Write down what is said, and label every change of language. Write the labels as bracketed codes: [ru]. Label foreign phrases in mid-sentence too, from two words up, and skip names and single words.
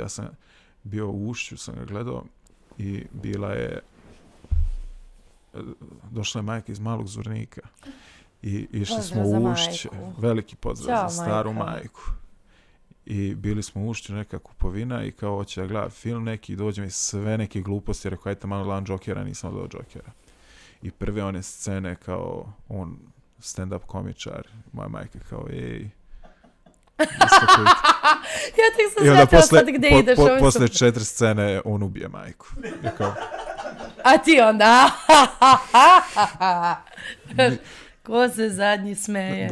[sr] Ja sam bio u Ušću, sam ga gledao i bila je došla je majka iz Malog Zvornika i išli Pozdrav smo za u Ušće. majku. Veliki pozdrav Ćao, za staru majka. majku. I bili smo u Ušću, neka kupovina i kao hoće da gleda film neki i dođe mi sve neke gluposti, rekao ajte malo gledam Jokera, nisam odao Jokera. I prve one scene kao on stand-up komičar, moja majka kao ej. Ja tek sam I onda shvatila sad gde ideš. posle 4 scene on ubije majku. I kao, A ti onda... Ko se zadnji smeje?